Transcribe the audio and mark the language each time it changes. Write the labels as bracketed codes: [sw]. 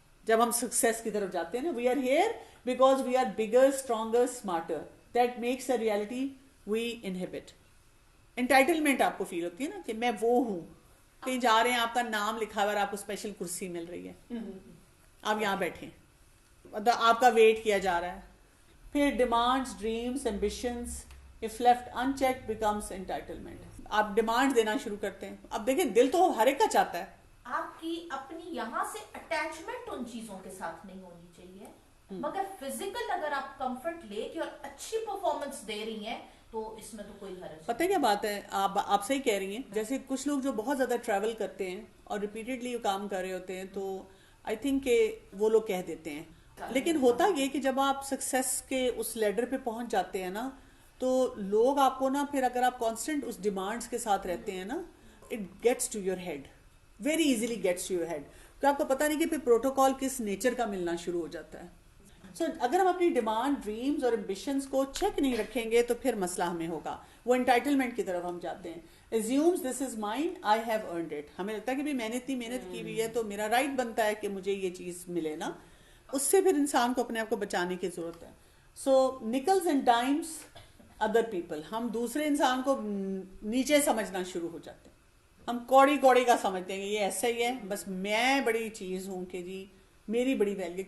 [ur] جب ہم سکسیس کی طرف جاتے ہیں نا, [en] We are here because we are bigger, stronger, smarter, that makes a reality we inhabit. [ur] Entitlement آپ کو فیل ہوتی ہے نا کہ میں وہ ہوں. کہیں جا رہے ہیں, آپ کا نام لکھا ہوا ہے, آپ کو اسپیشل کرسی مل رہی ہے, آپ یہاں بیٹھے, آپ کا ویٹ کیا جا رہا ہے. پھر demands, dreams, ambitions, [en] if left unchecked becomes entitlement. [ur] آپ ڈیمانڈ دینا شروع کرتے ہیں. اب دیکھیں دل تو ہر ایک کا چاہتا ہے. آپ کی اپنی یہاں سے اٹیچمنٹ ان چیزوں کے ساتھ نہیں ہونی چاہیے, مگر فزیکل اگر آپ کمفرٹ لے کے اور اچھی پرفارمنس دے رہی ہیں تو اس میں تو کوئی حرج. پتہ کیا بات ہے, آپ صحیح کہہ رہی ہیں. جیسے کچھ لوگ جو بہت زیادہ ٹریول کرتے ہیں اور ریپیٹڈلی کام کر رہے ہوتے ہیں, تو آئی تھنک کہ وہ لوگ کہہ دیتے ہیں. لیکن ہوتا یہ کہ جب آپ سکسیس کے اس لیڈر پہ پہنچ جاتے ہیں نا, تو لوگ آپ کو نا, پھر اگر آپ کانسٹنٹ اس ڈیمانڈس کے ساتھ رہتے ہیں نا, [en] it gets to your head, [ur] very easily Gates to your head. تو آپ کو پتہ نہیں کہ پھر پروٹوکال کس نیچر کا ملنا شروع ہو جاتا ہے. سو اگر ہم اپنی ڈیمانڈ, ڈریمز اور ایمبیشنز کو چیک نہیں رکھیں گے تو پھر مسئلہ ہمیں ہوگا. وہ انٹائٹلمنٹ کی طرف ہم جاتے ہیں. [en] assumes this is mine, I have earned it. [ur] ہمیں لگتا ہے کہ میں نے اتنی محنت کی ہوئی ہے تو میرا رائٹ بنتا ہے کہ مجھے یہ چیز ملے نا. اس سے پھر انسان کو اپنے آپ کو بچانے کی ضرورت ہے. [en] so nickels and dimes other people, [ur] ہم دوسرے انسان کو نیچے سمجھنا شروع ہو جاتے ہیں. ہم کوڑی کوڑی کا سمجھتے ہیں کہ یہ ایسا ہی ہے, بس میں بڑی چیز ہوں کہ جی میری بڑی ویلیو.